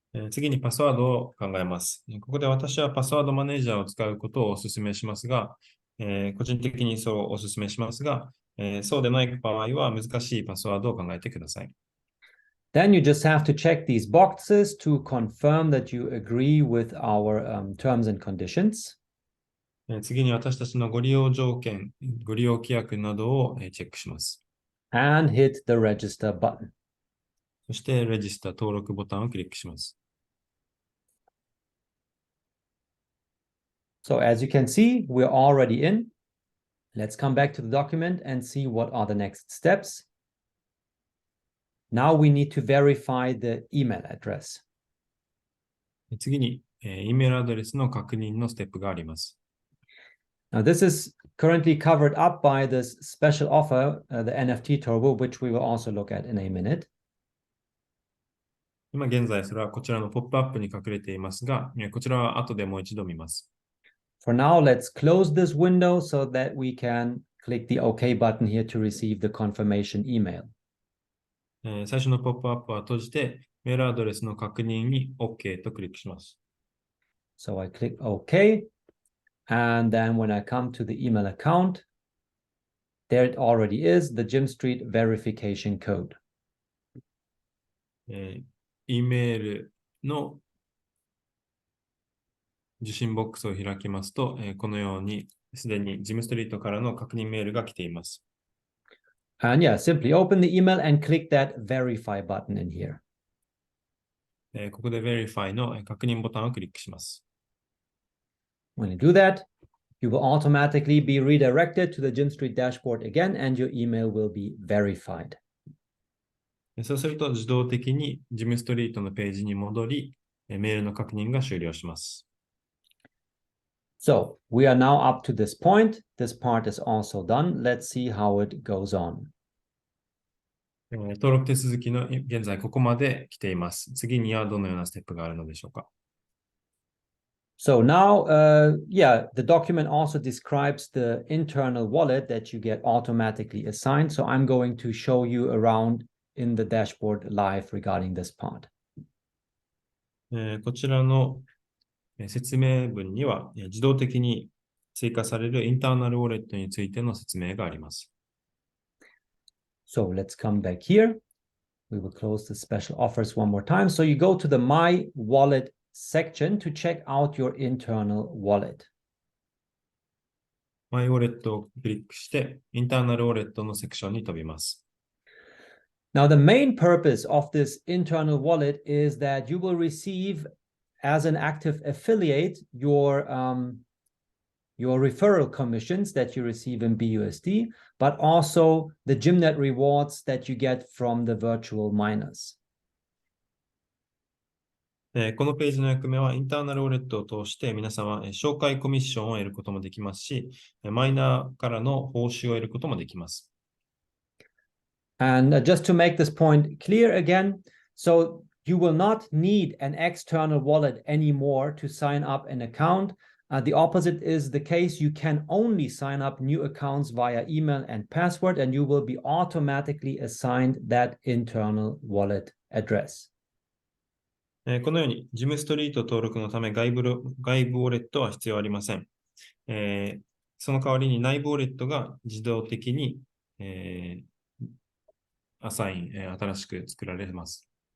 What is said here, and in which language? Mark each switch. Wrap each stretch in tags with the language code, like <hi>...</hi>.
<ja>次にパスワードを考えます。ここで私はパスワードマネージャーを使うことをお勧めしますが、個人的にそうお勧めしますが、そうでない場合は難しいパスワードを考えてください。</ja> <en>Then you just have to check these boxes to confirm that you agree with our terms and conditions.</en> <ja>次に私たちのご利用条件、ご利用規約などをチェックします。</ja> <en>And hit the register button.</en> <ja>そして、レジスタ登録ボタンをクリックします。</ja> <en>So as you can see, we're already in. Let's come back to the document and see what are the next steps. Now we need to verify the email address.</en> <ja>次に、イメールアドレスの確認のステップがあります。</ja> <en>Now this is currently covered up by this special offer, the NFT Turbo, which we will also look at in a minute.</en> <ja>今現在それはこちらのポップアップに隠れていますが、こちらは後でもう一度見ます。</ja> <en>For now, let's close this window so that we can click the OK button here to receive the confirmation email.</en> <ja>最初のポップアップは閉じて、メールアドレスの確認に OK とクリックします。</ja> <en>So I click OK. And then when I come to the email account, there it already is, the GYMSTREET verification code.</en> <ja>E メールの受信ボックスを開きますと、このようにすでにGYMSTREETからの確認メールが来ています。</ja> <en>And yeah, simply open the email and click that verify button in here.</en> <ja>ここで Verify の確認ボタンをクリックします。</ja> <en>When you do that, you will automatically be redirected to the GYMSTREET dashboard again, and your email will be verified.</en> <ja>そうすると自動的にGYMSTREETのページに戻り、メールの確認が終了します。</ja> <en>So we are now up to this point. This part is also done. Let's see how it goes on.</en> <ja>登録手続きの現在ここまで来ています。次にはどのようなステップがあるのでしょうか。</ja> <en>So now, yeah, the document also describes the internal wallet that you get automatically assigned. So I'm going to show you around in the dashboard live regarding this part.</en> <ja>こちらの説明文には自動的に追加されるインターナルウォレットについての説明があります。</ja> <en>So let's come back here. We will close the special offers one more time. So you go to the My Wallet section to check out your internal wallet.</en> <ja>マイウォレットをクリックして、インターナルウォレットのセクションに飛びます。</ja> <en>Now, the main purpose of this internal wallet is that you will receive, as an active affiliate, your referral commissions that you receive in BUSD, but also the Gymnet rewards that you get from the virtual miners.</en> <ja>このページの役目は、インターナルウォレットを通して皆様、紹介コミッションを得ることもできますし、マイナーからの報酬を得ることもできます。</ja> <en>And just to make this point clear again, so you will not need an external wallet anymore to sign up an account. The opposite is the case. You can only sign up new accounts via email and password, and you will be automatically assigned that internal wallet address.</en> <ja>このように、ジムストリート登録のため外部ウォレットは必要ありません。その代わりに内部ウォレットが自動的に、新しく作られます。</ja>